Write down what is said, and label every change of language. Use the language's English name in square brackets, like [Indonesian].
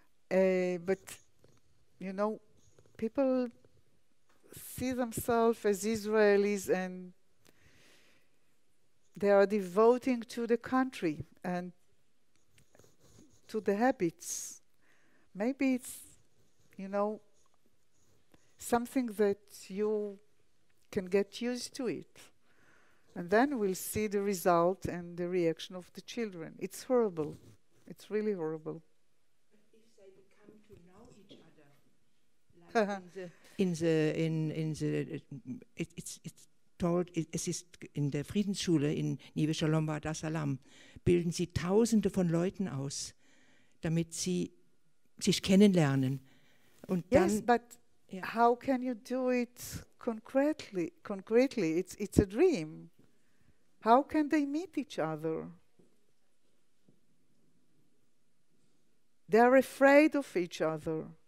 [English] But, you know, people see themselves as Israelis and they are devoting to the country and to the habits. Maybe it's, you know, something that you can get used to it. And then we'll see the result and the reaction of the children. It's horrible. It's really horrible. But if they become to know each other, like it's told, [German] es ist in der Friedensschule in Neve Shalom Ba'at Salam, bilden sie Tausende von Leuten aus, damit sie sich kennenlernen. Und [English] yes, [German] dann, [English] but how can you do it concretely? It's a dream. How can they meet each other? They are afraid of each other.